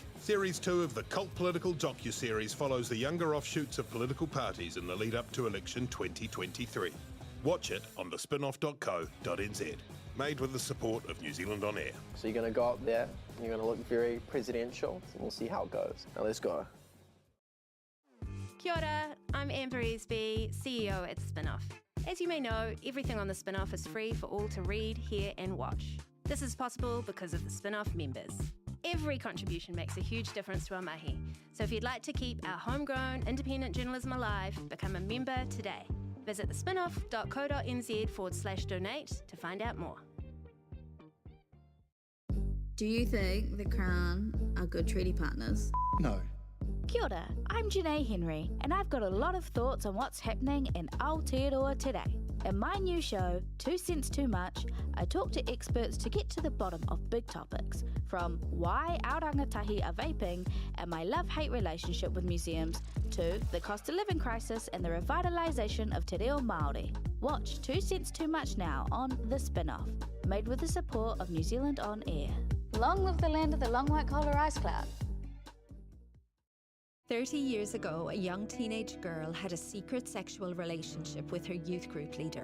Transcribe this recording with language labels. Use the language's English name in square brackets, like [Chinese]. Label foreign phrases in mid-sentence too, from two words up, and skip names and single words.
[English] Series 2 of the cult political docu-series follows the younger offshoots of political parties in the lead up to election 2023. Watch it on thespinoff.co.nz. Made with the support of New Zealand On Air. So you're going to go up there, and you're going to look very presidential, and we'll see how it goes. Now let's go. [Māori] Kia ora, [English] I'm Amber Esby, CEO at Spinoff. As you may know, everything on the Spinoff is free for all to read, hear and watch. This is possible because of the Spinoff members. Every contribution makes a huge difference to our mahi. So if you'd like to keep our homegrown, independent journalism alive, become a member today. Visit thespinoff.co.nz/donate to find out more. Do you think the Crown are good treaty partners? No. [Māori] Kia ora, [English] I'm Janae Henry, and I've got a lot of thoughts on what's happening in Aotearoa today. In my new show, 2 Cents Too Much, I talk to experts to get to the bottom of big topics, from why our rangatahi are vaping and my love-hate relationship with museums, to the cost of living crisis and the revitalisation of [Māori] te reo Māori. [English] Watch 2 Cents Too Much now on The Spinoff, made with the support of New Zealand On Air. Long live the land of the long white collar ice cloud. 30 years ago, a young teenage girl had a secret sexual relationship with her youth group leader.